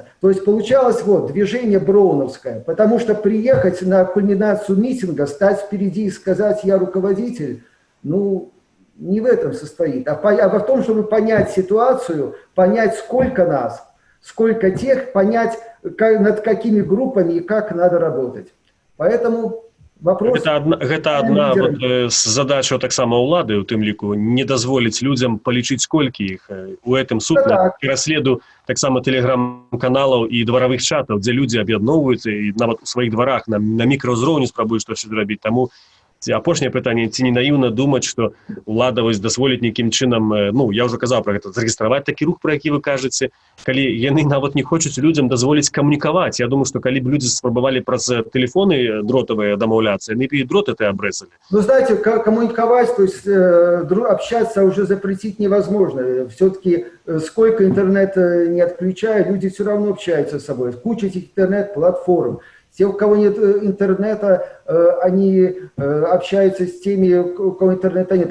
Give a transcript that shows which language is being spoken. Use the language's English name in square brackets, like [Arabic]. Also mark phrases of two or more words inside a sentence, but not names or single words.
[Russian] То есть получалось вот движение броуновское, потому что приехать на кульминацию митинга, стать впереди и сказать «я руководитель», ну, не в этом состоит, а в том, чтобы понять ситуацию, понять, сколько нас, сколько тех, понять, над какими группами и как надо работать. Поэтому вопрос... [Belarusian] Гэта одна з задач таксама ўлады, у тым ліку, не дазволіць людзям палічыць, колькі іх. У гэтым сутна пераследу таксама тэлеграм-каналаў і дваравых чатаў, дзе людзі аб'ядноўваюцца і нават у сваіх дварах на мікраўзроўні спрабуюць штосьці зрабіць. Таму апошняе пытанне, ці не наіўна думаць, што ўлада дазволіць нейкім чынам, ну, я ўжо казаў пра гэта, зарэгістраваць такі рух, пра які вы кажаце, калі яны нават не хочуць людзям дазволіць камунікаваць. Я думаю, што калі б людзі спрабавалі праз тэлефоны дротавыя дамаўляцца, яны б і дрот это абрэзалі. Ну, [Russian] знаете, коммуниковать, то есть общаться уже запретить невозможно. Все-таки сколько интернет не отключая, люди все равно общаются с собой. Куча этих интернет-платформ. Те, у кого нет интернета, они общаются с теми, у кого интернета нет.